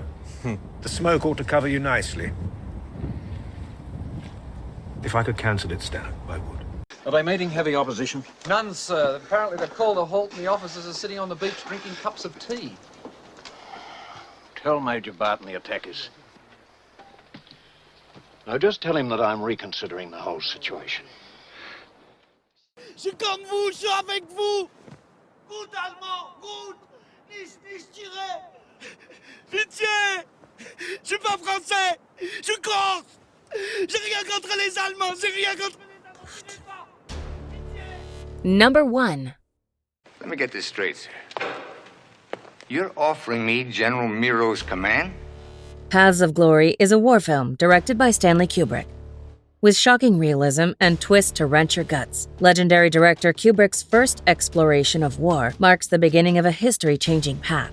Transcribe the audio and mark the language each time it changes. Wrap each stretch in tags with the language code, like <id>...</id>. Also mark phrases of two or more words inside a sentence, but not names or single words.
<en>The smoke ought to cover you nicely. If I could cancel it, Stan, I would. Are they meeting heavy opposition? None, sir. Apparently they've called a halt and the officers are sitting on the beach drinking cups of tea. Tell Major Barton the attackers. Now just tell him that I'm reconsidering the whole situation.</en> <fr>Je suis comme vous, je suis avec vous!</fr> <de>Gut, Allemand, gut! Nicht tirer!</de> <fr>Pitié! Je suis pas français! Je suis corse! J'ai rien contre les Allemands! J'ai rien contre les Allemands!</fr> <en>Number 1. Let me get this straight, sir. You're offering me General Miro's command? Paths of Glory is a war film directed by Stanley Kubrick. With shocking realism and twists to wrench your guts, legendary director Kubrick's first exploration of war marks the beginning of a history-changing path.</en>